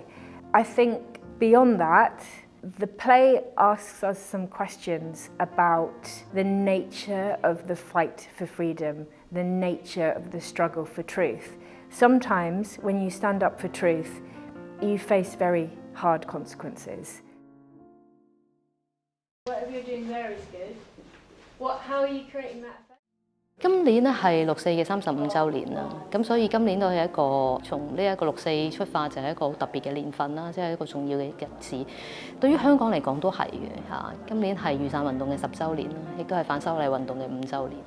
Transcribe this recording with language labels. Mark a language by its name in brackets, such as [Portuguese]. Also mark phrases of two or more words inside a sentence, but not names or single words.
[English] I think beyond that, the play asks us some questions about the nature of the fight for freedom, the nature of the struggle for truth. Sometimes when you stand up for truth, you face very hard consequences. Whatever you're doing there is good. How are you creating that? [Cantonese] 今年咧係六四嘅35週年啦，咁所以今年都係一個從呢一個六四出發，就係一個好特別嘅年份啦，即係一個重要嘅日子。對於香港嚟講都係嘅嚇，今年係雨傘運動嘅10週年啦，亦都係反修例運動嘅5週年。